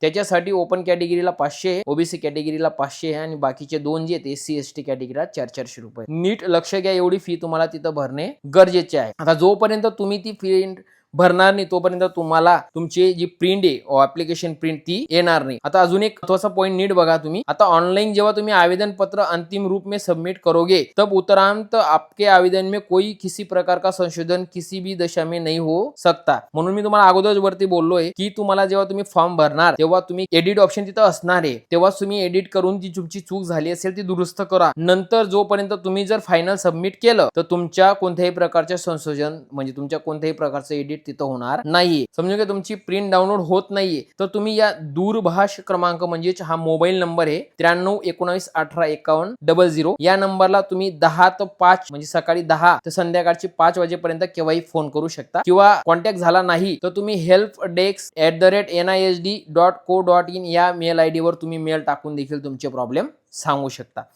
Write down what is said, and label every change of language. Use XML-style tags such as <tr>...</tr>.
<mr>त्याच्यासाठी ओपन कॅटेगरीला 500 आहे, OBC कॅटेगरीला 500 आहे आणि बाकीचे 2 जे आहेत SC ST कॅटेगरीला 400 रुपये. नीट लक्ष घ्या, एवढी फी तुम्हाला तिथं भरणे गरजेचे आहे. आता जोपर्यंत तुम्ही ती फी भरणार नाही तोपर्यंत तुम्हाला तुमची जी प्रिंट आहे ऍप्लिकेशन प्रिंट ती येणार नाही. आता अजून एक महत्वाचा पॉइंट नीट बघा तुम्ही. आता ऑनलाइन जेव्हा तुम्ही</mr> <hi>आवेदन पत्र अंतिम रूप में सबमिट करोगे तब उपरांत आपके आवेदन में कोई किसी प्रकार का संशोधन किसी भी दशा में नहीं हो सकता.</hi> <mr>म्हणून मी तुम्हाला अगोदर वरती बोललोय की तुम्हाला जेव्हा तुम्ही फॉर्म भरणार तेव्हा तुम्ही एडिट ऑप्शन तिथं असणार आहे, तेव्हा तुम्ही एडिट करून ती तुमची चूक झाली असेल ती दुरुस्त करा. नंतर जोपर्यंत तुम्ही जर फायनल सबमिट केलं तर तुमच्या कोणत्याही प्रकारचे संशोधन म्हणजे तुमच्या कोणत्याही प्रकारचं एडिट अपडेट तिथं होणार नाहीये. समजा की तुमची प्रिंट डाउनलोड होत नाहीये तर तुम्ही या दूरभाष क्रमांक म्हणजेच हा मोबाईल नंबर आहे 9319185100 या नंबरला तुम्ही 10 ते 5 म्हणजे सकाळी 10 ते संध्याकाळची 5 वाजेपर्यंत केव्हाही फोन करू शकता किंवा कॉन्टॅक्ट झाला नाही तर तुम्ही helpdesk@nisd.co.in या मेल आयडी वर तुम्ही मेल टाकून देखील तुमचे प्रॉब्लेम सांगू शकता.</mr>